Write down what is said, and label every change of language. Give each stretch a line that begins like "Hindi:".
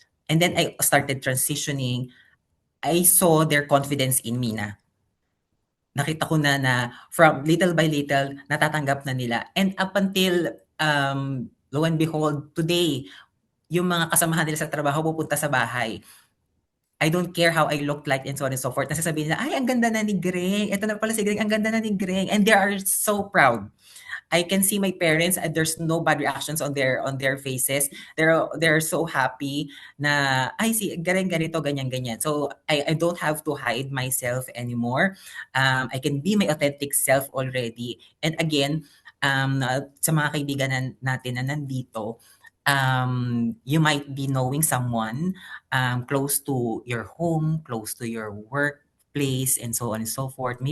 English: And then I started transitioning. I saw their confidence in me na.
Filipino: Nakita ko na
English: from little by little,
Filipino: natatanggap na nila.
English: And up until, lo and behold, today,
Filipino: yung mga kasamahan nila sa trabaho pupunta sa bahay.
English: I don't care how I look like and so on and so forth.
Filipino: Nasasabihin nila, ay, ang ganda na ni Greg. Ito na pala si Greg, ang ganda na ni Greg.
English: And they are so proud. I can see my parents and there's no bad reactions on their faces. They're so happy
Filipino: na ay si Greg ganito ganyan.
English: So I don't have to hide myself anymore. I can be my authentic self already. And again,
Filipino: sa mga kaibigan natin na nandito,
English: you might be knowing someone close to your home, close to your workplace, and so on and so forth.